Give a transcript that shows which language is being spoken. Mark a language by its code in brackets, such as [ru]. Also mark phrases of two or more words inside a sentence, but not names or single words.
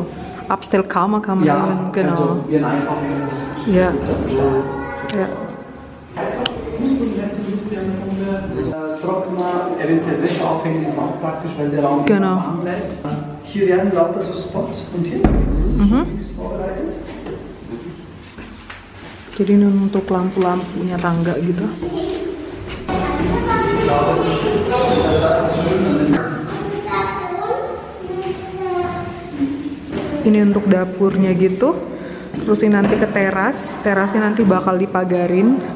[de] Abstellkammer kann man nehmen, genau. Also wie ein Einkauf. Ja. Trockner, eventuell Wäsche aufhängen ist auch praktisch, weil der Raum warm bleibt. Hier werden lauter so Spots montiert. Das ist schon fix vorbereitet. [id] Jadi ini untuk lampu-lampunya tangga gitu. Ini untuk dapurnya gitu. Terus ini nanti ke teras. Terasnya nanti bakal dipagarin.